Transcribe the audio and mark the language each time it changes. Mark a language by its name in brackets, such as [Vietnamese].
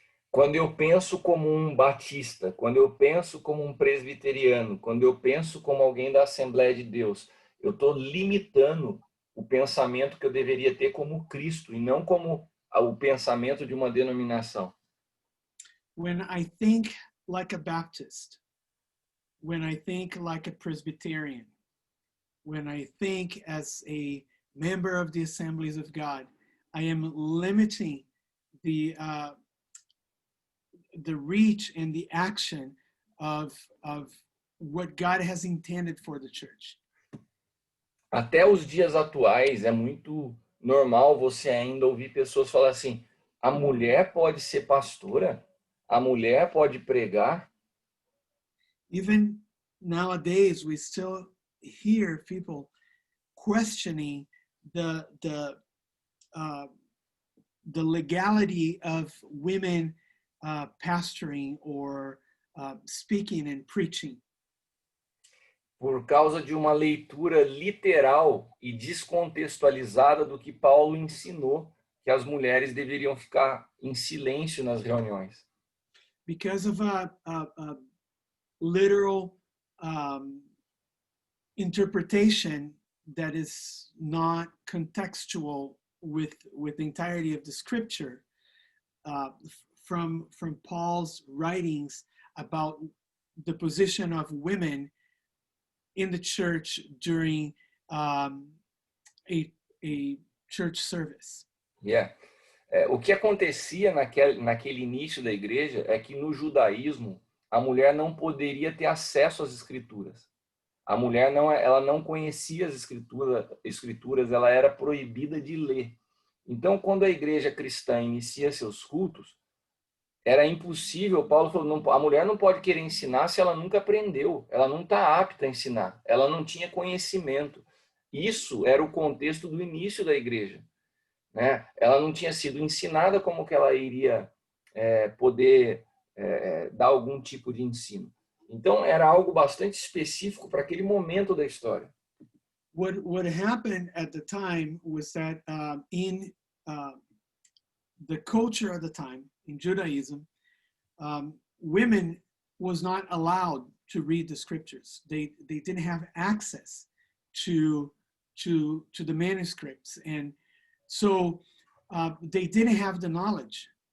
[Portuguese] Quando eu penso como um batista, quando eu penso como um presbiteriano, quando eu penso como alguém da Assembleia de Deus, eu estou limitando o pensamento que eu deveria ter como Cristo e não como o pensamento de uma denominação. [English] When I think like a Baptist, when I think like a Presbyterian, when I think as a member of the Assemblies of God, I am limiting the reach and the action of what God has intended for the church. [Portuguese] Até os dias atuais é muito normal você ainda ouvir pessoas falar assim: a mulher pode ser pastora? A mulher pode pregar? [English] Even nowadays, we still hear people questioning the legality of women pastoring or speaking and preaching. [Portuguese] Por causa de uma leitura literal e descontextualizada do que Paulo ensinou que as mulheres deveriam ficar em silêncio nas reuniões. [English] Because of a literal interpretation that is not contextual with the entirety of the scripture, from Paul's writings about the position of women in the church during a church service. Yeah. [Portuguese] O que acontecia naquele início da igreja é que no judaísmo a mulher não poderia ter acesso às escrituras. A mulher ela não conhecia as escrituras, ela era proibida de ler. Então, quando a igreja cristã inicia seus cultos, era impossível, Paulo falou, a mulher não pode querer ensinar se ela nunca aprendeu, ela não está apta a ensinar, ela não tinha conhecimento. Isso era o contexto do início da igreja, né? Ela não tinha sido ensinada como que ela iria poder dar algum tipo de ensino. Então, era algo bastante específico para aquele momento da história. [English] What happened at the time was that in the culture of the time in Judaism, women was not allowed to read the scriptures. They didn't have access to the manuscripts, and so they didn't have the knowledge.